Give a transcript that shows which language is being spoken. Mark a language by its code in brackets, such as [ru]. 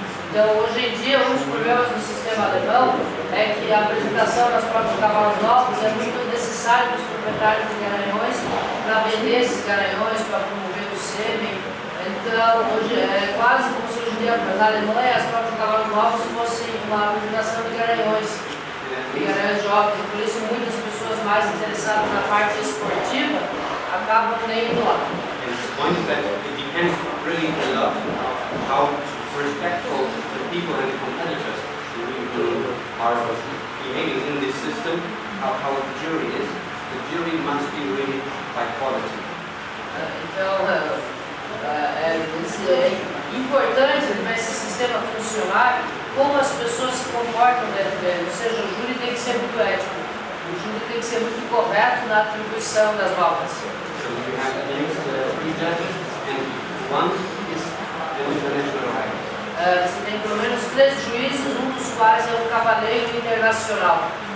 [pt] Então, hoje em dia, um dos problemas do sistema alemão é que a apresentação das provas de cavalos novos é muito necessário para os proprietários de garanhões para vender esses garanhões, para promover o sêmen. Então, hoje é quase como se hoje em dia na Alemanha as provas de cavalos novos fossem uma apresentação de garanhões jovens. Por isso, muitas pessoas mais interessadas na parte esportiva acabam nem indo lá. [en] And the point is that it depends really a lot of how respectful the people and the competitors who are behaving in this system, how the jury is. The jury must be really by quality. [pt] Então, é importante para esse sistema funcionar como as pessoas se comportam dentro dele. Ou seja, o júri tem que ser muito ético. O júri tem que ser muito correto na atribuição das notas. [en] So we have at least 3 judges and one is an international rider. [pt] Você tem pelo menos 3 juízes, um dos quais é um cavaleiro internacional.